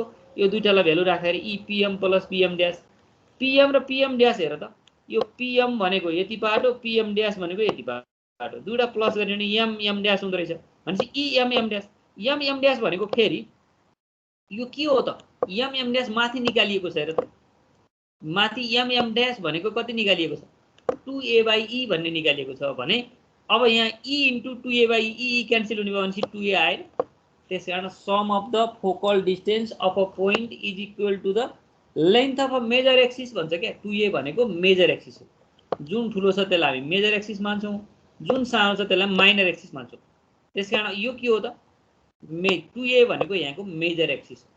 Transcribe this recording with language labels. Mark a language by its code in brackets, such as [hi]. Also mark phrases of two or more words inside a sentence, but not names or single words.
[ne] यो दुईटालाई भ्यालु राख्दाखेरि इपीएम प्लस पीएम ड्यास, पीएम र पीएम ड्यास हेर त यो पीएम भनेको यति बाटो, पीएम ड्यास भनेको यति बाटो, दुईटा प्लस गर्ने भने एम ड्यास हुँदो रहेछ भनेपछि इएम ड्यास, एम ड्यास भनेको फेरि यो के हो त एम ड्यास माथि निकालिएको छ हेर त, माथि एम ड्यास भनेको कति निकालिएको छ 2a/e भन्ने निकालिएको छ भने अब यहाँ e इन्टु 2a/e क्यान्सल हुने भयो भनेपछि 2a आयो। [en] त्यसकारण sum of the focal distance of a point is equal to the length of a major axis [ne] भन्छ क्या। 2a भनेको [en] major axis [ne] हो, जुन ठुलो छ त्यसलाई हामी [en] major axis [ne] मान्छौँ, जुन सानो छ त्यसलाई [en] minor axis [ne] मान्छौँ। त्यसकारण यो के हो त 2a भनेको यहाँको [en] major axis [ne] हो।